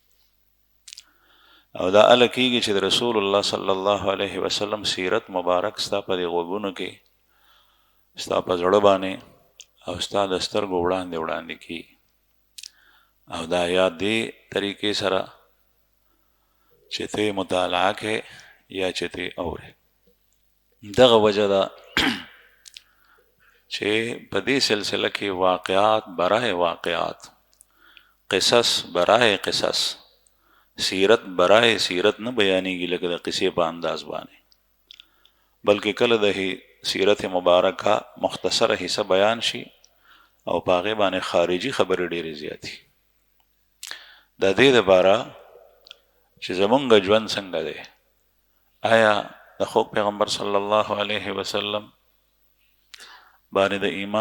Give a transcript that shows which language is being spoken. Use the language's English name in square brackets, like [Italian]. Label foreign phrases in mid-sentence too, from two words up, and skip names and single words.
[Pashto] او دا هله کېږي چې د رسول الله صلی الله علیه وسلم سیرت مبارک ستا په دې غوږونو کې، ستا په زړه باندې او ستا د سترګو وړاندې کېږي. او دا یا دې طریقې سره چې ته مطالعه کې یا چې ته اورې. دغه وجه ده چې په دې سلسله کې [Urdu] واقعات برای واقعات، قصص برای قصص، سیرت برای سیرت [Pashto] نه بیانېږي لکه د قصې په انداز باندې، بلکې کله د سیرت مبارکه [Urdu] مختصره حصہ [Pashto] بیان شي او په هغې باندې خارجي خبرې ډېرې زیاتې. د دې دپاره چې زمونږ ژوند څنګه دی، آیا د خوږ پیغمبر صلی الله علیه وسلم باندې د ایمان